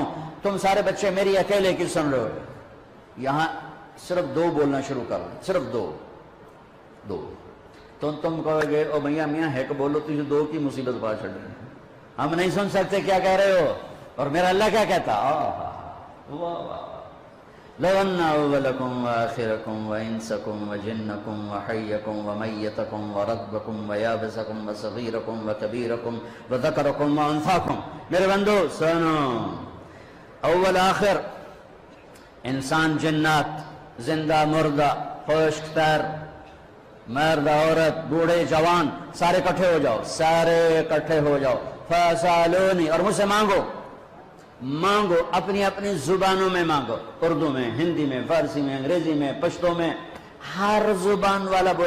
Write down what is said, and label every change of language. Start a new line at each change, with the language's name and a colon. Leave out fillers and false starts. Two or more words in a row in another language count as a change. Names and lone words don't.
Urdu: تم سارے بچے میری اکیلے کی سن رہے ہو، یہاں صرف دو بولنا شروع کر دیں، صرف دو تو تم کہو گے او بھیا میاں ہے کہ بولو تجھے دو کی مصیبت پا چھڑ رہی ہے۔ ہم نہیں سن سکتے کیا کہہ رہے ہو، اور میرا اللہ کیا کہتا؟ واہ واہ،
Arabic: لو ان اولکم وآخرکم وانسکم وجنکم وحیکم ومیتکم ورطبکم ویابسکم وصغیرکم وکبیرکم وذکرکم وانثاکم.
Urdu: میرے بندو سنو، اول آخر، انسان جنات، زندہ مردہ، خشک تر، مرد عورت، بوڑھے جوان، سارے اکٹھے ہو جاؤ، سارے اکٹھے ہو جاؤ. فَاسَأَلُونِي، اور مجھ سے مانگو، مانگو، اپنی اپنی زبانوں میں مانگو، اردو میں، ہندی میں، فارسی میں، انگریزی میں، پشتو میں، ہر زبان والا بولے.